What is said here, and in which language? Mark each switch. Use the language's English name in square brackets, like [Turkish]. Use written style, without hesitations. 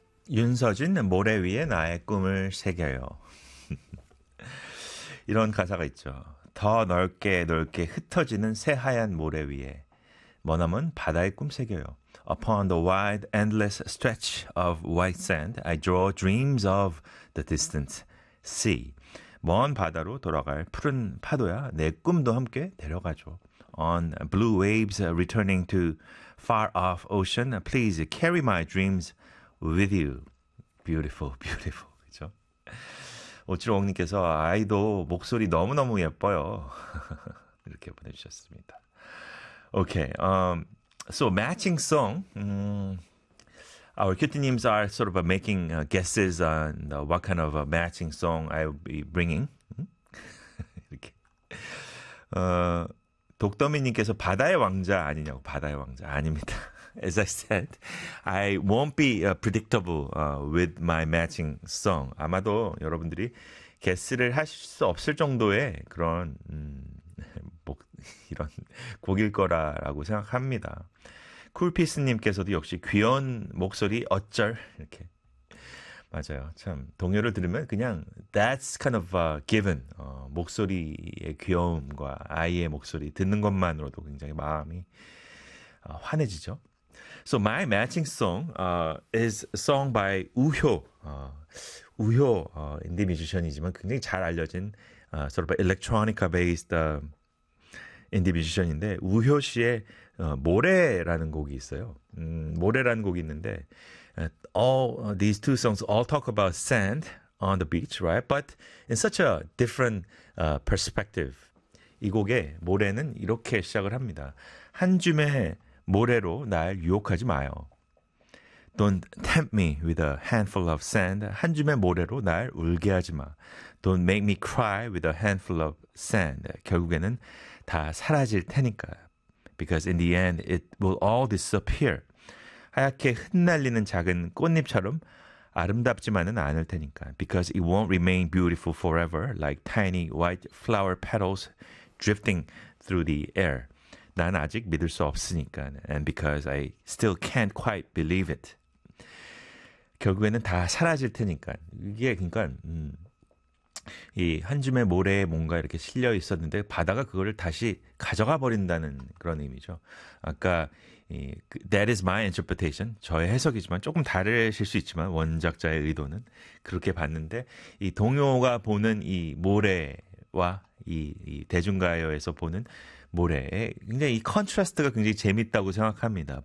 [Korean] 윤서준은 모래 위에 나의 꿈을 새겨요. 이런 가사가 있죠. 더 넓게 넓게 흩어지는 새하얀 모래 위에 머나먼 바다의 꿈 새겨요. [English] Upon the wide endless stretch of white sand, I draw dreams of the distant sea. [Korean] 먼 바다로 돌아갈 푸른 파도야 내 꿈도 함께 데려가죠. [English] On blue waves returning to far off ocean, please carry my dreams with you. Beautiful, beautiful. [Korean] 그렇죠? 오칠오옥님께서 아이도 목소리 너무너무 예뻐요. 이렇게 보내주셨습니다. [English] Okay, so matching song. Our kittenims are sort of making guesses on what kind of a matching song I'll be bringing. [Korean] 독더미님께서 바다의 왕자 아니냐고, 바다의 왕자 아닙니다. [English] As I said, I won't be predictable with my matching song. [Korean] 아마도 여러분들이 게스를 하실 수 없을 정도의 그런 이런 곡일 거라라고 생각합니다. 쿨피스님께서도 역시 귀여운 목소리 어쩔 이렇게 맞아요. 참 동요를 들으면 그냥 [English] that's kind of a given. [Korean] 목소리의 귀여움과 아이의 목소리 듣는 것만으로도 굉장히 마음이 환해지죠. [English] So my matching song is a song by 우효. [Korean] 우효 인디 뮤지션이지만 굉장히 잘 알려진 [English] sort of electronica based [Korean] 인디 뮤지션인데 우효 씨의 모래라는 곡이 있어요. 모래라는 곡이 있는데 [English] all these two songs all talk about sand on the beach, right? But in such a different perspective. [Korean] 이 곡의 모래는 이렇게 시작을 합니다. 한 줌의 모래로 날 유혹하지 마요. [English] Don't tempt me with a handful of sand. [Korean] 한 줌의 모래로 날 울게 하지 마. [English] Don't make me cry with a handful of sand. [Korean] 결국에는 다 사라질 테니까. [English] Because in the end, it will all disappear. [Korean] 하얗게 흩날리는 작은 꽃잎처럼 아름답지만은 않을 테니까. [English] Because it won't remain beautiful forever, like tiny white flower petals drifting through the air. [Korean] 난 아직 믿을 수 없으니까. [English] And because I still can't quite believe it. [Korean] 결국에는 다 사라질 테니까. 이게 그러니까 이한 줌의 모래에 뭔가 이렇게 실려 있었는데 바다가 그거를 다시 가져가 버린다는 그런 의미죠. 아까 이 [English] That is my interpretation. [Korean] 저의 해석이지만 조금 다르실 수 있지만 원작자의 의도는 그렇게 봤는데 이 동요가 보는 이 모래와 이 대중가요에서 보는 모래에 굉장히 이 컨트라스트가 굉장히 재밌다고 생각합니다.